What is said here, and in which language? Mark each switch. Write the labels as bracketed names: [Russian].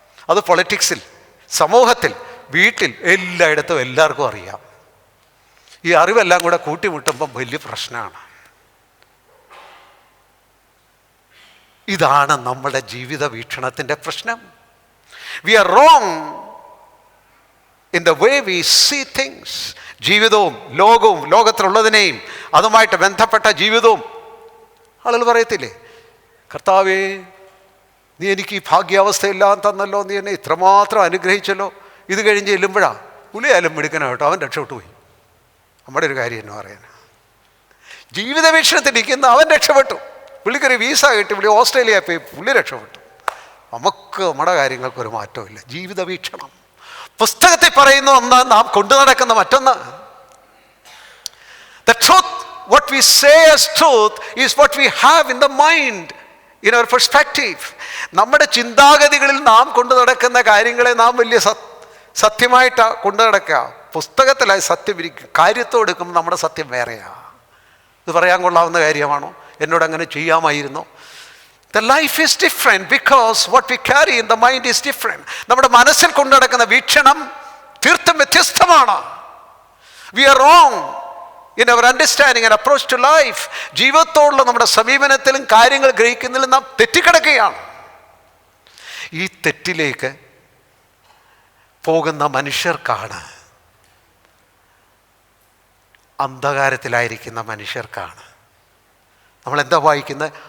[Malayalam] അത് പൊളിറ്റിക്സിൽ, സമൂഹത്തിൽ, വീട്ടിൽ, എല്ലായിടത്തും എല്ലാവർക്കും അറിയാം. ഈ അറിവെല്ലാം കൂടെ കൂട്ടിമുട്ടുമ്പം വലിയ പ്രശ്നമാണ്. ഇതാണ് നമ്മുടെ ജീവിത വീക്ഷണത്തിൻ്റെ പ്രശ്നം. [English] We are wrong in the way we see things. [Malayalam] ജീവിതവും ലോകവും ലോകത്തിലുള്ളതിനെയും അതുമായിട്ട് ബന്ധപ്പെട്ട ജീവിതവും ആളുകൾ പറയത്തില്ലേ, കർത്താവേ നീ എനിക്ക് ഈ ഭാഗ്യാവസ്ഥയെല്ലാം തന്നല്ലോ, നീ എന്നെ ഇത്രമാത്രം അനുഗ്രഹിച്ചല്ലോ. ഇത് കഴിഞ്ഞ് ചെല്ലുമ്പോഴാ പുലിയായാലും മിടുക്കനോ കേട്ടോ, അവൻ രക്ഷപ്പെട്ടു പോയി. നമ്മുടെ ഒരു കാര്യം എന്ന് പറയാൻ, ജീവിത വീക്ഷണത്തിലിരിക്കുന്ന അവൻ രക്ഷപ്പെട്ടു. പുള്ളിക്കൊരു വീസ കിട്ടി, പുള്ളി ഓസ്ട്രേലിയ പോയി, പുള്ളി രക്ഷപ്പെട്ടു. നമുക്ക് നമ്മുടെ കാര്യങ്ങൾക്കൊരു മാറ്റവും ഇല്ല. ജീവിത വീക്ഷണം പുസ്തകത്തിൽ പറയുന്ന ഒന്ന്, നാം കൊണ്ടു നടക്കുന്ന മറ്റൊന്ന്. [English] The truth, what we say as truth is what we have in the mind, in our perspective. [Malayalam] നമ്മുടെ ചിന്താഗതികളിൽ നാം കൊണ്ടു നടക്കുന്ന കാര്യങ്ങളെ നാം വലിയ സത്യമായിട്ടാണ് കൊണ്ടു നടക്കുക. പുസ്തകത്തിലായി സത്യം ഇരിക്കും, കാര്യത്തോടെടുക്കുമ്പോൾ നമ്മുടെ സത്യം വേറെയാ. ഇത് പറയാൻ കൊള്ളാവുന്ന കാര്യമാണോ? എന്നോട് അങ്ങനെ ചെയ്യാമായിരുന്നോ? [English] The life is different because what we carry in the mind is different. [Malayalam] നമ്മുടെ മനസ്സിൽ കൊണ്ടു നടക്കുന്ന വീക്ഷണം തീർത്തും വ്യത്യസ്തമാണ്. [English] We are wrong in our understanding and approach to life. [Malayalam] ജീവിതത്തോടുള്ള നമ്മുടെ സമീപനത്തിലും കാര്യങ്ങൾ ഗ്രഹിക്കുന്നതിലും നാം തെറ്റിക്കിടക്കുകയാണ്. ഈ തെറ്റിലേക്ക് പോകുന്ന മനുഷ്യർക്കാണ്, അന്ധകാരത്തിലായിരിക്കുന്ന മനുഷ്യർക്കാണ്. നമ്മളെന്താ വായിക്കുന്നത്?